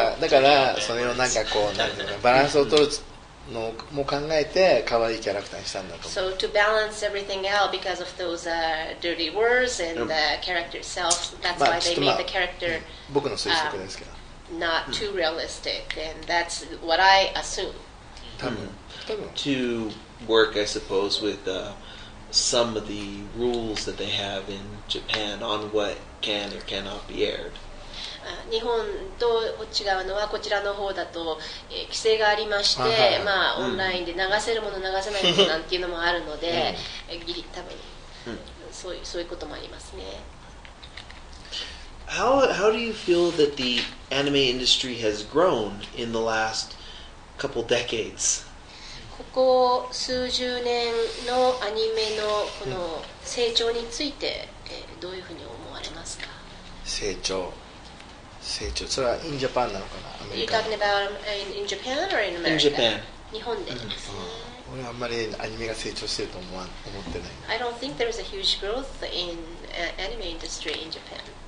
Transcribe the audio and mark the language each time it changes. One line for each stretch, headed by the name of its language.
Japanese: だからそれをなんかこうなんていうのバランスを取るのも考えて可愛いキャラクターにしたんだと思う
English: So to balance everything out because of those dirty words and the character itself, that's why they made the character
Japanese: 僕の推測ですけど
English: not too realistic, and that's what I assume.
Japanese: 多分
English: To work, I suppose, with some of the rules that they have in Japan on what can or cannot be aired.
Japanese: 日本と違うのはこちらの方だと、規制がありまして、オンラインで流せるもの流せないものなんていうのもあるので、ギリ多分、そういうこともありますね。
English: How do you feel that the anime industry has grown in the last couple decades?
Japanese: ここ数十年のアニメのこの成長について、どういうふうに思われますか？成長それは
English: インジャパン
Japanese: なのかなアメリ
English: You're
Japanese: カ
English: talking about in Japan or in America? In Japan.
Japanese: 日本でですね。俺はあんまりアニメが成長してると思ってない
English: I don't think there is a huge growth in anime industry in Japan.